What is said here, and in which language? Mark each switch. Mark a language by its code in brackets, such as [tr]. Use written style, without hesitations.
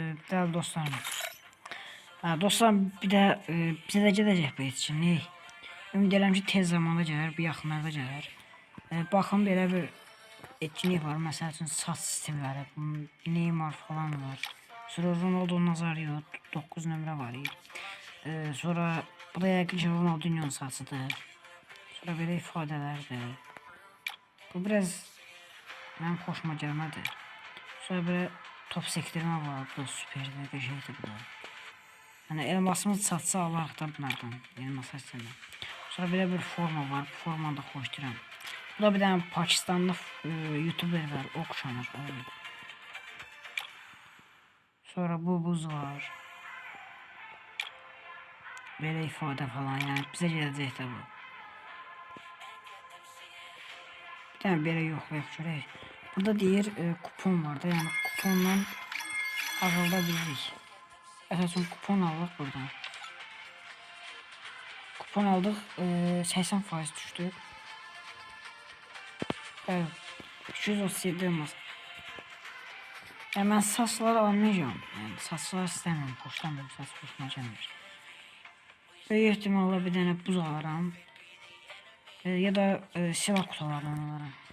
[az] Dəl dostlarım. Dostlarım, bir də bizə də gələcək bu etkinlik. Ümid edirəm ki tez zamanda gələr, bu yaxınlarda gələr. Baxın, belə bir etkinlik var. Məsəl üçün saç stilləri, Neymar falan var. Sonra Ronaldo Nazario 9 nömrə var. Sonra bu da yəqin ki Ronaldinho'nun saçıdır. Sonra belə ifadələrdir. Bu biraz mənim xoşuma gəlmədi. Sonra belə top sektirmə var. Bu da süperdir, qəşəngdir bu da. Yəni elmasımız çatsa alarıq da bunlardan. Elmas açsana. Sonra belə bir forma var. Bu formanı da xoşlayıram. Bu da bir dənə Pakistanlı YouTuber var. Oxşanır. Sonra bu buz var. Belə ifadə falan. Yəni bizə gələcək də bu. Bir dənə belə yoxlayaq görək. Burada deyir kupon var da, yani kuponla azalda bilirik. Əsasən kupon aldık buradan. Kupon aldık, 80% düşdü. [tr] Evet, 237 olmaz. Yani ben saçları almayacağım. Yani saçlar istemiyorum, hoşlanmıyorum, saç hoşuma gelmir. [az] Böyük ihtimalla bir dənə buz alaram. Ya da silah kutularından alaram.